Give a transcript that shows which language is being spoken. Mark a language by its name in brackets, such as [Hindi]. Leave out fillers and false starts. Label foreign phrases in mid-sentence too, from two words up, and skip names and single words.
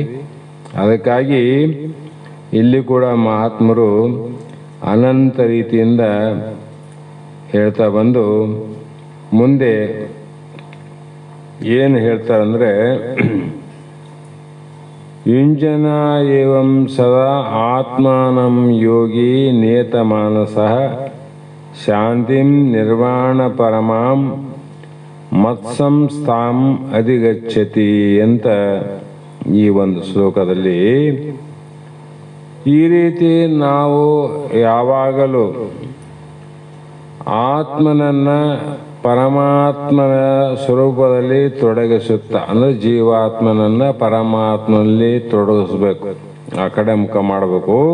[Kannada] ಅದಕ್ಕಾಗಿ ಇಲ್ಲಿ ಕೂಡ ಮಹಾತ್ಮರು ಅನಂತ ರೀತಿಯಿಂದ ಹೇಳ್ತಾ ಬಂದು ಮುಂದೆ ಏನು ಹೇಳ್ತಾರಂದ್ರೆ, [Sanskrit] ಯುಂಜನ ಏವಂ ಸದಾ ಆತ್ಮಾನಂ ಯೋಗಿ ನಿಯತಮಾನಸಃ ಶಾಂತಿಂ ನಿರ್ವಾಣ ಪರಮಾಂ ಮತ್ಸಂಸ್ಥಾಂ ಅಧಿಗಚ್ಚತಿ [Kannada] ಅಂತ ಈ ಒಂದು ಶ್ಲೋಕದಲ್ಲಿ ಈ ರೀತಿ ನಾವು ಯಾವಾಗಲೂ ಆತ್ಮನನ್ನ ಪರಮಾತ್ಮನ ಸ್ವರೂಪದಲ್ಲಿ ತೊಡಗಿಸುತ್ತಾ, ಅಂದರೆ ಜೀವಾತ್ಮನನ್ನ ಪರಮಾತ್ಮನಲ್ಲಿ ತೊಡಗಿಸ್ಬೇಕು, ಆ ಕಡೆ ಮುಖ ಮಾಡಬೇಕು.